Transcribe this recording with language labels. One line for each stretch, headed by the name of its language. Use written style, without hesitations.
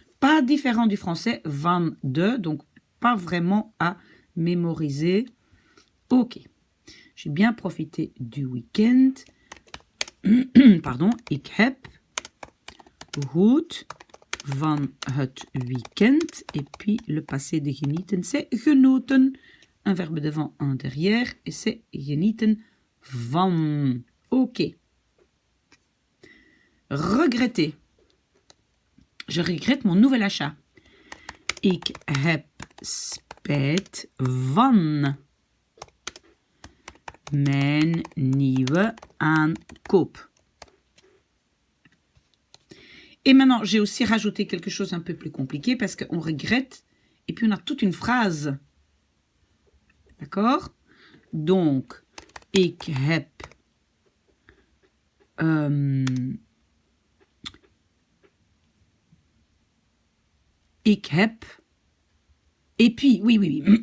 French: Pas différent du français, van, de, donc pas vraiment à mémoriser. Ok, j'ai bien profité du week-end. Pardon,
Dutch: ik heb goed van het weekend.
French: Et puis le passé de genieten, c'est genoten. Un verbe devant, un derrière. Et c'est
Dutch: genieten van.
French: Ok. Regretter. Je regrette mon nouvel achat.
Dutch: Ik heb spijt van mijn nieuwe aankoop.
French: Et maintenant, j'ai aussi rajouté quelque chose un peu plus compliqué parce qu'on regrette et puis on a toute une phrase. D'accord? Donc,
Dutch: ik heb ik heb.
French: Et puis, oui.